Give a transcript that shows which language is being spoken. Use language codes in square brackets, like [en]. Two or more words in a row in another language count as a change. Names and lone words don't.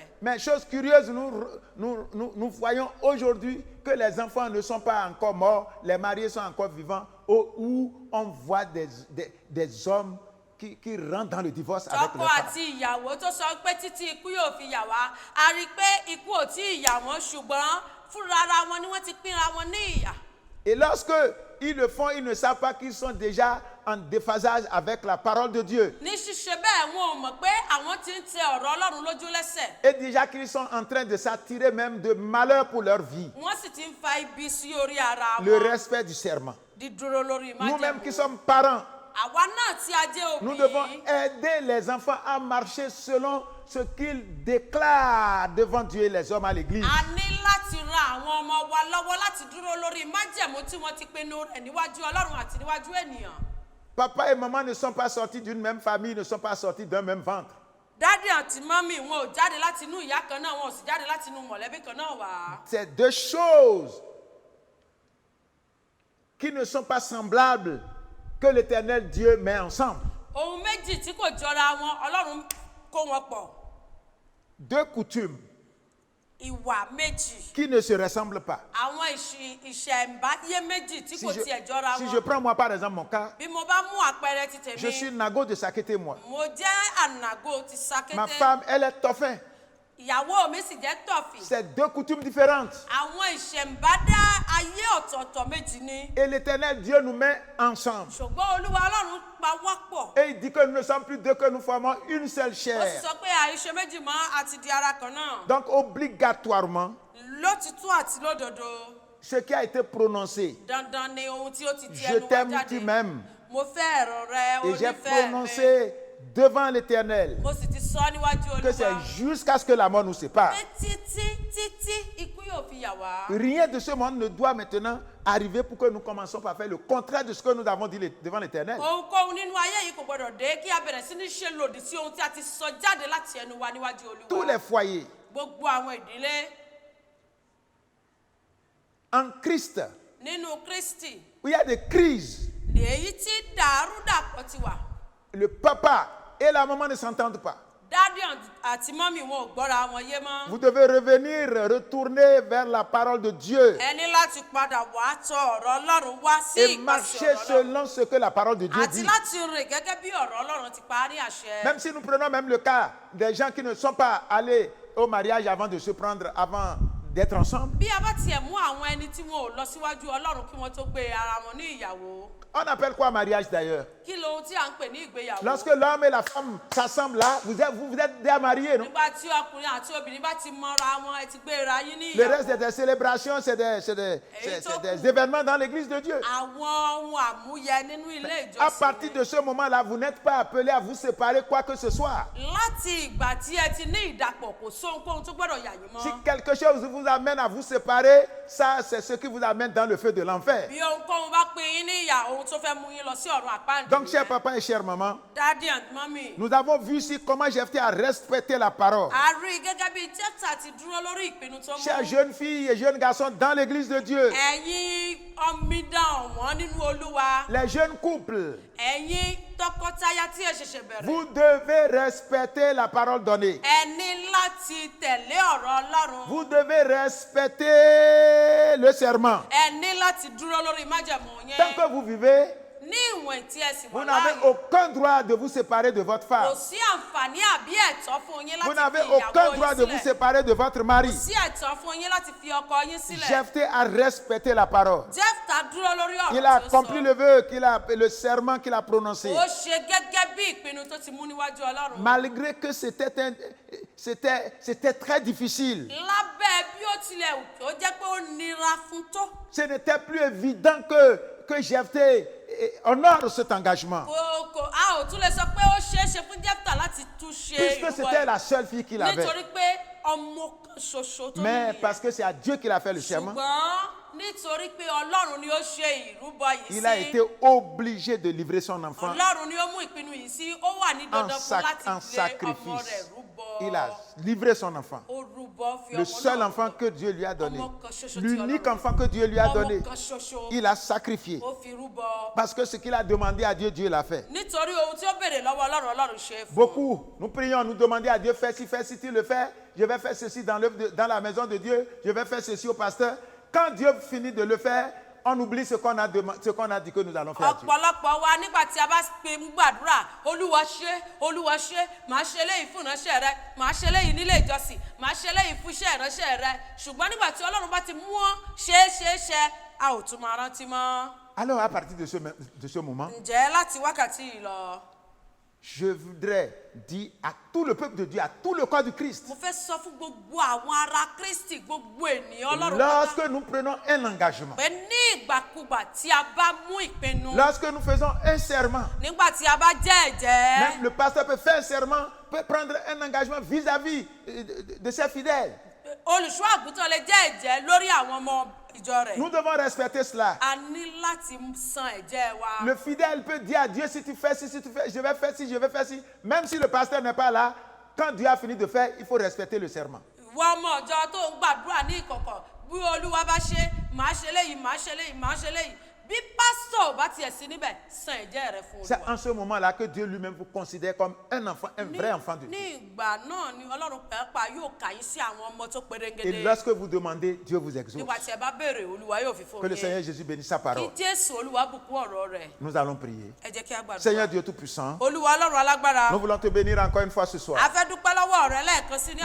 [fr] Mais chose curieuse, nous voyons aujourd'hui que les enfants ne sont pas encore morts, les mariés sont encore vivants, où on voit des hommes qui rentrent dans le divorce avec [yo] Tọkọ [fr] leurs femmes. [yo] àti ìyàwó tó sọ pé títí ikú yóò fi yà wá, a rí i pé ikú ò tí ì yà wọ́n ṣùgbọ́n fúnra ara wọn ni wọ́n ti pínra wọn ní ìyà. [fr] Et lorsque ils le font, ils ne savent pas qu'ils sont déjà en déphasage avec la parole de Dieu. [yo] Ní ṣíṣe bẹ́ẹ̀ wọn ò mọ̀ pé àwọn ti ń tẹ ọ̀rọ̀ Ọlọ́run lójú lẹ́sẹ̀. [fr] Et déjà qu'ils sont en train de s'attirer même de malheur pour leur vie. [yo] Wọ́n sì ti ń fa ibi sí orí ara [fr] Le [yo] wọn. [fr] respect du serment. [yo] Dídúró lórí [fr] Nous-mêmes qui [yo] májẹ̀mú. [fr] sommes parents, [yo] Àwa náà tí a jẹ́ [fr] nous devons [yo] òbí. [fr] aider les enfants à marcher selon ce qu'ils déclarent devant Dieu et les hommes à l'église. [yo] A ní láti ran àwọn ọmọ wa lọ́wọ́ láti dúró lórí májẹ̀mú tí wọ́n ti pinnu rẹ̀ níwájú Ọlọ́run àti níwájú ènìyàn. [fr] Papa et maman ne sont pas sortis d'une même famille, ne sont pas sortis d'un même ventre. [yo] Dádì àti mọ́mì wọn ò jáde láti inú ìyá kan náà, wọn ò sì jáde láti inú mọ̀lẹ́bí kan náà wá. [fr] C'est deux choses qui ne sont pas semblables que l'Éternel Dieu met ensemble. [yo] Ohun méjì tí kò jọra wọn, Ọlọ́run kó wọn pọ̀. [fr] Deux coutumes [yo] Ìwà méjì. [fr] qui ne se ressemblent pas. [yo] Àwọn ìṣẹ̀ǹbáyé méjì tí kò tiẹ̀ jọra [fr] Si je [yo] wọn. [fr] prends moi par exemple mon cas, [yo] Bí mo bá mú àpẹẹrẹ ti [fr] je suis [yo] tèmi, [fr] Nago de Sakété moi. [yo] mo jẹ́ ànàgó ti [fr] Ma [yo] Sakété. [fr] femme, elle est Toffin. [yo] Ìyàwó mi sì jẹ́ Tọ̀fì. [fr] C'est deux coutumes différentes. [yo] Àwọn ìṣẹ̀ǹbádá ayé ọ̀tọ̀ọ̀tọ̀ méjì ni. [fr] Et l'Éternel Dieu nous met ensemble. [yo] Ṣùgbọ́n Olúwa Ọlọ́run pa wá pọ̀. [fr] Et il dit que nous ne sommes plus deux, que nous formons une seule [yo] Ó sì [fr] chair. [yo] sọ pé àìṣe méjì mọ́ àti di ara kan náà. [fr] Donc obligatoirement, [yo] Lótìtú àti lódodo, [fr] ce qui a été prononcé, [yo] dandan ni ohun tí ó ti ti [fr] je [yo] ẹnu wa [fr] t'aime, [yo] jáde. [fr] tu m'aimes, [yo] Mo fẹ́ ẹ̀rọ rẹ, [fr] et j'ai [yo] onífẹ́ mi. [fr] prononcé devant l'Éternel [yo] Mo sì ti sọ níwájú [fr] que c'est [yo] Olúwa. [fr] jusqu'à ce que la mort nous sépare. [yo] Pé títí ikú yóò fi yà wá. [fr] Rien de ce monde ne doit maintenant arriver pour que nous commençons par faire le contraire de ce que nous avons dit devant l'Éternel. [yo] Ohunkóhun nínú ayé yìí kò gbọdọ̀ dé kí a bẹ̀rẹ̀ sí ní ṣe lòdì sí ohun tí a ti sọ jáde láti ẹnu wa níwájú [fr] Tous [yo] Olúwa. [fr] les foyers [yo] Gbogbo àwọn ìdílé [fr] en Christ [yo] nínú Kristi [fr] où il y a des crises, [yo] lèyí tí dàrúdàpọ̀ ti wà. [fr] le papa et la maman ne s'entendent pas. [yo] Dádì àti mọ́mì wọn ò gbọ́ra wọn yé mọ́. [fr] Vous devez revenir, retourner vers la parole de Dieu [yo] Ẹ ní láti padà wá tọ̀ ọ̀rọ̀ Ọlọ́run wá sí [fr] et [yo] ìpàṣẹ [fr] marcher [yo] ọ̀rọ̀ Ọlọ́run. [fr] selon ce que la parole de Dieu [yo] Àti [fr] dit. [yo] láti rìn gẹ́gẹ́ bí ọ̀rọ̀ Ọlọ́run ti parí àṣẹ. [fr] Même si nous prenons même le cas des gens qui ne sont pas allés au mariage avant de se prendre, avant d'être ensemble. [yo] bí a bá tiẹ̀ mú àwọn ẹni tí wọn ò lọ síwájú ọlọ́run kí wọ́n tó gbé ara wọn ní ìyàwó. [fr] On appelle quoi mariage d'ailleurs? [yo] kí lohun tí à ń pè ní ìgbéyàwó. [fr] Lorsque l'homme et la femme s'assemblent là, vous êtes déjà mariés, non? [yo] nígbà tí ọkùnrin àti obìnrin bá ti mọra wọn ẹ ti gbéra yín ní [fr] Le [yo] ìyàwó. [fr] reste, c'est des célébrations, c'est des événements dans l'église de Dieu. [yo] àwọn ohun àmúyẹ nínú ilé [fr] À [yo] ìjọsìn. [fr] partir de ce moment-là, vous n'êtes pas appelé à vous séparer quoi que ce soit. [yo] láti ìgbà tí ẹ ti ní ìdàpọ̀ kò sóhunkóhun tó gbọ́dọ̀ yà yín [fr] Si [yo] mọ́. [fr] quelque chose vous amène à vous séparer, ça, c'est ce qui vous amène dans le feu de l'enfer. [yo] bí ohunkóhun bá pín yín ní ìyà ohun tó fẹ́ mú yín lọ sí ọ̀run àpáàdé. [fr] Donc, cher papa et chère maman, [en] daddy and mommy. [fr] nous avons vu ici comment Jephthé a respecté la parole. [yo] a rí i gẹ́gẹ́ bí Jẹ́fítà ti dúró lórí ìpinnu tó [fr] Chers [yo] mú. [fr] jeunes filles et jeunes garçons dans l'église de Dieu, [yo] ẹ̀yin omidan ọ̀wọ́n nínú olúwa. [fr] les jeunes couples, [yo] ẹ̀yin tọkọtaya tí ẹ ṣẹ̀ṣẹ̀ bẹ̀rẹ̀. [fr] vous devez respecter la parole donnée. [yo] ẹ ní láti tẹ̀lé ọ̀rọ̀ ọlọ́run. [fr] Vous devez respecter le serment. [yo] ẹ ní láti dúró lórí májẹ̀mú [fr] Tant [yo] yẹn. [fr] que vous vivez, [yo] ní ìwọ̀n tí ẹ sì [fr] vous [yo] wà [fr] n'avez [yo] láàyè. [fr] aucun droit de vous séparer de votre [yo] kò [fr] femme. [yo] sí àǹfààní àbí ẹ̀tọ́ fún yín [fr] Vous [yo] láti [fr] n'avez [yo] fi [fr] aucun [yo] ìyàwó [fr] droit [yo] yín [fr] de vous [yo] sílẹ̀. [fr] séparer de votre mari. [yo] kò sí ẹ̀tọ́ fún yín láti fi ọkọ yín sílẹ̀. [fr] Jephthé a respecté la parole. [yo] Jẹ́fítà dúró lórí [fr] Il a [yo] ọ̀rọ̀ tí ó [fr] accompli [yo] sọ. [fr] le vœu, le serment qu'il a prononcé. [yo] ó ṣe gẹ́gẹ́ bí ìpinnu tó ti mú níwájú ọlọ́run. [fr] Malgré que c'était très difficile. [yo] lábẹ́ bí ó tilẹ̀ wù kí ó jẹ́ pé ó nira fún tó. [fr] Ce n'était plus évident que Jephthé honore cet engagement. [yo] a ò tún lè sọ pé ó ṣeé ṣe fún Jẹ́fítà láti tún ṣe [fr] Puisque c'était la seule fille qu'il avait. [yo] nítorí pé ọmọ kan ṣoṣo tó [fr] Mais [yo] ní [fr] parce que c'est à Dieu qu'il a fait le serment, [yo] ṣùgbọ́n nítorí pé ọlọ́run ni ó ṣe ìrúbọ yìí [fr] il a [yo] sí. [fr] été obligé de livrer son enfant [yo] ọlọ́run ni ó mú ìpinnu yìí sí ó wà ní dandan fún [fr] en [yo] láti lé ọmọ [fr] sacrifice. [yo] rẹ̀ rúbọ. [fr] Il a livré son enfant. [yo] ó rúbọ fi [fr] Le [yo] ọmọ [fr] seul [yo] náà [fr] enfant que Dieu lui a donné. [yo] ọmọ kan ṣoṣo tí [fr] L'unique [yo] Ọlọ́run- [fr] enfant que Dieu lui a donné. [yo] ọmọ kan ṣoṣo [fr] Il a sacrifié. [yo] ó fi rúbọ. [fr] Parce que ce qu'il a demandé à Dieu, Dieu l'a fait. [yo] nítorí ohun tí ó béèrè lọ́wọ́ ọlọ́run ọlọ́run ṣe é fún un. [fr] Beaucoup, nous prions, nous demandons à Dieu, fais si tu le fais, je vais faire ceci dans la maison de Dieu, je vais faire ceci au pasteur. Quand Dieu finit de le faire, on oublie ce qu'on a dit que nous allons faire à Dieu. [yo] ọ̀pọ̀lọpọ̀ wa nígbà tí a bá pe ń gbàdúrà olúwa ṣe màá ṣe léyìí fún ìránṣẹ́ rẹ màá ṣe léyìí nílé ìjọsìn màá ṣe léyìí fún iṣẹ́ ìránṣẹ́ rẹ ṣùgbọ́n nígbà tí ọlọ́run bá ti mú ọ́ ṣe a ò tún máa rántí mọ́. [fr] Alors à partir de ce moment, [yo] ǹjẹ́ láti wákàtí yìí lọ [fr] je voudrais dire à tout le peuple de Dieu, à tout le corps du Christ, [yo] mo fẹ́ sọ fún gbogbo àwọn ará Kristi gbogbo ènìyàn ọlọ́run [fr] lorsque nous prenons un engagement, [yo] pé ní ìgbàkúgbà tí a bá mú ìpinnu [fr] lorsque nous faisons un serment, [yo] nígbà tí a bá jẹ́ ẹ̀jẹ́. [fr] même le pasteur peut faire un serment, peut prendre un engagement vis-à-vis de ses fidèles. [yo] olùṣọ́ àgùntàn lè jẹ́ ẹ̀jẹ́ lórí àwọn ọmọ ìjọ rẹ̀. [fr] Nous devons respecter cela. [yo] a ní láti san ẹ̀jẹ́ wa. [fr] Le fidèle peut dire à Dieu, si tu fais ci, si tu fais, je vais faire ci, je vais faire ci. Même si le pasteur n'est pas là, quand Dieu a fini de faire, il faut respecter le serment. [yo] ìwọ ọmọ ìjọ tó ń gbàdúrà ní ìkọ̀kọ̀ bí olúwa bá ṣe màá ṣe léyìí màá ṣe léyìí màá ṣe léyìí bí pásítọ̀ bá tiẹ̀ sí níbẹ̀ san ẹ̀jẹ́ rẹ fún [fr] C'est [yo] olúwa. [fr] en ce moment-là que Dieu lui-même vous considère comme un enfant, un vrai enfant de [yo] ní [fr] Dieu. [yo] ìgbà náà ni ọlọ́run pẹ́ẹ́pà yóò kà yín sí àwọn ọmọ tó [fr] Et [yo] pérégedé. [fr] lorsque vous demandez, Dieu vous exauce. [yo] nígbà tí ẹ bá béèrè olúwa yóò fi fún [fr] Que le [yo] yín. [fr] Seigneur Jésus bénisse sa parole. [yo] kí jésù olúwa bùkún ọ̀rọ̀ rẹ̀. [fr] Nous allons prier. [yo] ẹ jẹ́ kí a gbàdúrà. [fr] Seigneur Dieu Tout-Puissant, [yo] olúwa ọlọ́run alágbára. [fr] nous voulons te bénir encore une fois ce soir. [yo] a fẹ́ dúpẹ́ lọ́wọ́ rẹ lẹ́ẹ̀kan sí ní